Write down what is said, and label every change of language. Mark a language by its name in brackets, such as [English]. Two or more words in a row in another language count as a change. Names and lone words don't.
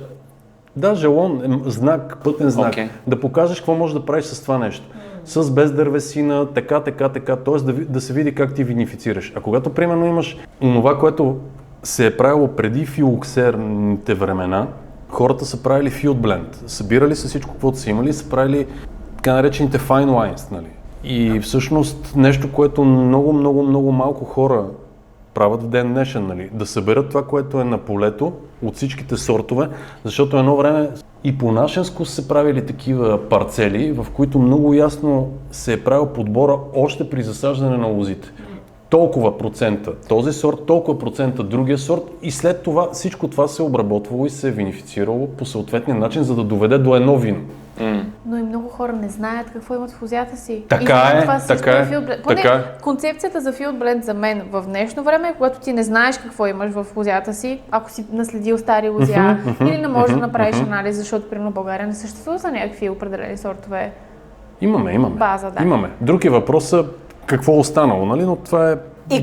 [Bulgarian] Да, жалон, знак, пътен знак. Окей. Да покажеш какво можеш да правиш с това нещо. С без дървесина, така, т.е. да се види как ти винифицираш. А когато примерно имаш онова, което се е правило преди филоксерните времена, хората са правили [English] field blend. [Bulgarian] Събирали са всичко, каквото са имали, са правили така наречените [English] fine wines, [Bulgarian] нали? И всъщност нещо, което много малко хора правят в ден днешен, нали? Да съберат това, което е на полето от всичките сортове, защото едно време и по нашенско се правили такива парцели, в които много ясно се е правил подбора още при засаждане на лозите. Толкова процента този сорт, толкова процента другия сорт и след това всичко това се е обработвало и се е винифицирало по съответния начин, за да доведе до едно вино. Но и много хора не знаят какво имат в лозята си. Така И е, това също така е, [English] field blend. [Bulgarian] Поне така е. концепцията за [English] field blend [Bulgarian] за мен в днешно време е, когато ти не знаеш какво имаш в лозята си, ако си наследил стари лозя или не можеш да направиш анализ, защото примерно в България не съществува за някакви определени сортове. Имаме. База, да. Имаме. Друг е въпросът какво е останало, нали? Но това е И